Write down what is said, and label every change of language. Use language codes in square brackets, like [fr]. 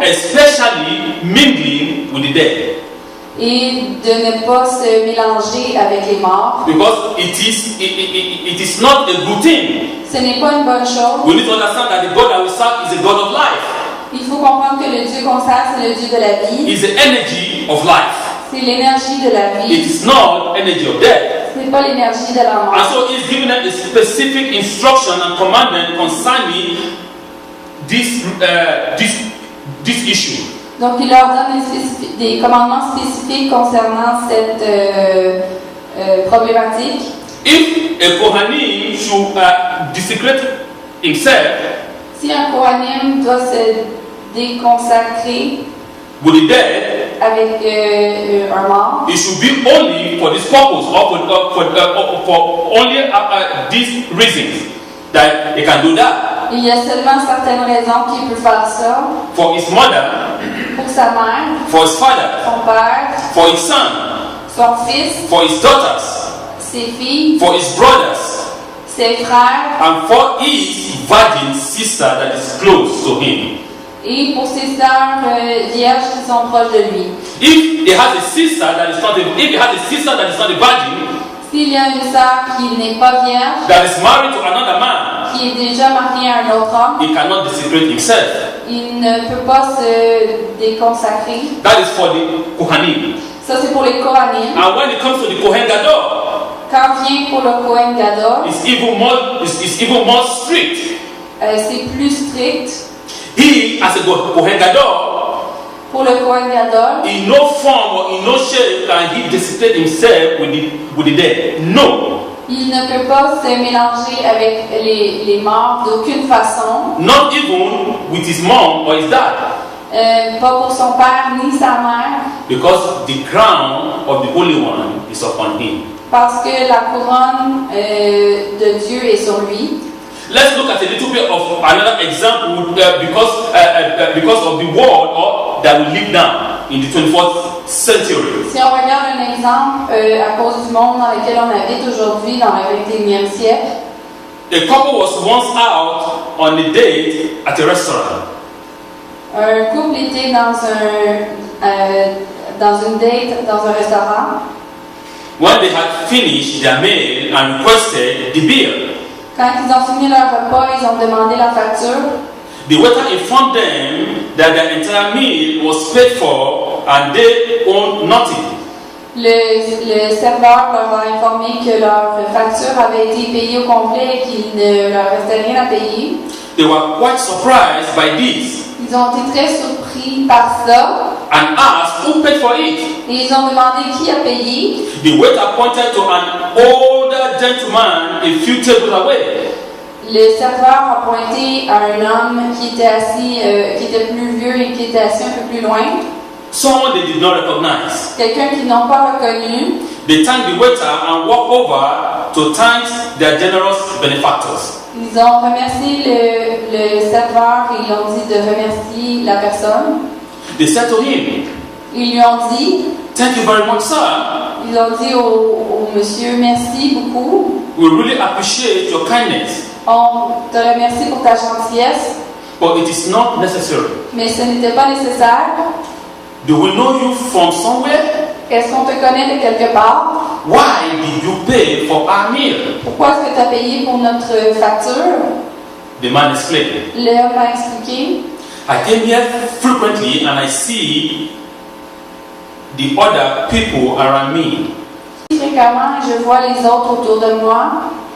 [en] especially mingling with the dead. [fr] Et de ne pas se mélanger avec les morts. [en] Because it is not a good thing. [fr] Ce n'est pas une bonne chose. [en] We need to understand that the God that we serve is a God of life. [fr] Il faut comprendre que le Dieu qu'on sert, c'est le Dieu de la vie. [en] It's the energy of life. [fr] C'est l'énergie de la vie. [en] It is not energy of death. [fr] Ce n'est pas l'énergie de la mort. [en] And so He's giving them a specific instruction and commandment concerning this issue. [fr] Donc il leur donne des commandements spécifiques concernant cette problématique. [en] If a Kohanim should desecrate himself, [fr] si un Kohanim doit se déconsacrer, [en] with the dead, [fr] avec un mort, [en] it should be only for this purpose or for only these reasons that he can do that. [fr] il y a seulement certaines raisons qu'il peut faire ça. [en] For his mother, [fr] Pour sa mère, [en] for his father, [fr] son père, [en] for his son, [fr] son fils, [en] for his daughters, [fr] ses filles, [en] for his brothers, [fr] ses frères [en] and for his virgin sister that is close to him. [fr] et pour ses sœurs vierges qui sont proches de lui. [en] If he has a sister that is not a virgin, [fr] S'il y a une sœur qui n'est pas vierge, [en] that is married to another man, [fr] qui est déjà mariée à un autre homme, [en] he cannot desecrate himself. [fr] il ne peut pas se déconsacrer. [en] That is for the Kohanim. [fr] Ça, c'est pour les Kohanim. [en] And when it comes to the Kohen Gadol, [fr] Quand vient pour le Kohen Gadol, [en] it's even more strict. [fr] c'est plus strict. [en] He, as a Kohen Gadol, [fr] Pour le Kohen Gadol, [en] in no form or in no shape can he desecrate himself with the dead. No. [fr] il ne peut pas se mélanger avec les morts d'aucune façon. [en] Not even with his mom or his dad. [fr] Pas pour son père ni sa mère, [en] Because the crown of the Holy One is upon him. [fr] parce que la couronne de Dieu est sur lui. [en] Let's look at a little bit of another example because of the world that we live now in the 24th century. [fr] Si on regarde un exemple à cause du monde dans lequel on habite aujourd'hui, dans le 21e siècle, [en] A couple was once out on a date at a restaurant. [fr] un couple était dans une date dans un restaurant. [en] When they had finished their meal and requested the bill, [fr] Quand ils ont fini leur repas, ils ont demandé la facture. [en] the waiter informed them that their entire meal was paid for and they owned nothing. [fr] Le serveur leur a informé que leur facture avait été payée au complet et qu'il ne leur restait rien à payer. [en] They were quite surprised by this [fr] Ils ont été très surpris par ça [en] and asked who paid for it. [fr] et ils ont demandé qui a payé. [en] The waiter pointed to an older gentleman a few tables away. [fr] Le serveur a pointé à un homme qui était assis, qui était plus vieux et qui était assis un peu plus loin. [en] Someone they did not recognize. [fr] Quelqu'un qu'ils n'ont pas reconnu. [en] They thanked the waiter and walked over to thank their generous benefactors. [fr] Ils ont remercié le serveur et ils ont dit de remercier la personne. [en] They said to him, [fr] Ils lui ont dit, [en] "Thank you very much, sir. [fr] ils ont dit au monsieur, merci beaucoup. [en] We really appreciate your kindness, [fr] On te remercie pour ta gentillesse, [en] but it is not necessary. [fr] mais ce n'était pas nécessaire. [en] Do we know you from somewhere? [fr] Est-ce qu'on te connaît de quelque part? [en] Why did you pay for our meal?" [fr] Pourquoi est-ce que tu as payé pour notre facture? [en] The man explained, [fr] L'homme a expliqué. [en] "I came here frequently and I see the other people around me. [fr] Fréquemment, je vois les autres autour de moi.